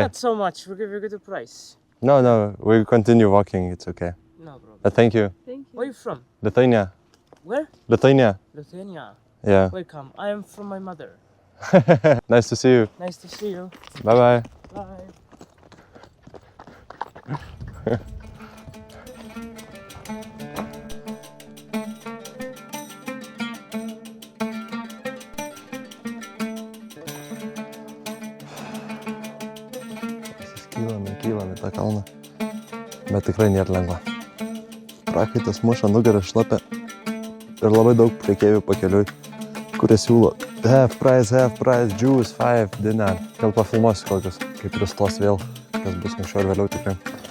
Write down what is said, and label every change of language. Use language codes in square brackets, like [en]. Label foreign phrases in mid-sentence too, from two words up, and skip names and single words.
[en] Not so much, we give you a good price. No, we continue walking, it's okay. No problem. Thank you. Thank you. Where are you from? Lithuania. Where? Lithuania. Lithuania. Yeah. Welcome. I am from my mother. Nice to see you. Nice to see you. Bye-bye. Bye. [lt] Kylam į tą kalną. Bet tikrai nėra lengva. Prakaitas muša, nugarą šlapia. Ir labai daug prekeivių pakeliui, kurie siūlo [en] half price, juice, 5 dinar. [lt] Gal pafilmuosiu kokius, kaip pristos vėl, kas bus anksčiau ir vėliau tikrai.